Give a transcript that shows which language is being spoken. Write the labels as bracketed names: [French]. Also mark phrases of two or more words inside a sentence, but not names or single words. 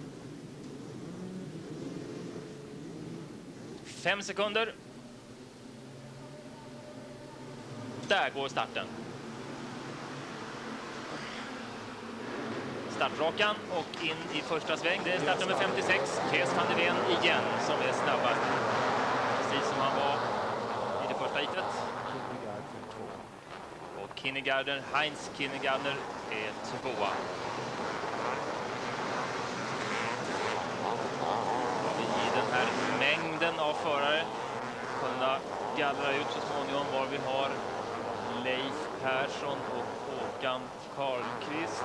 [Swedish] 5 sekunder. Där går starten. startrakan och in i första sväng. Det är startnummer 56, Kees van der Ween igen, som är snabbast. Precis som han var i det första hitet. Och Heinz Kinnegarder är tvåa. I den här mängden av förare kunna gallra ut så småningom var vi har Leif Persson och Håkan Karlqvist.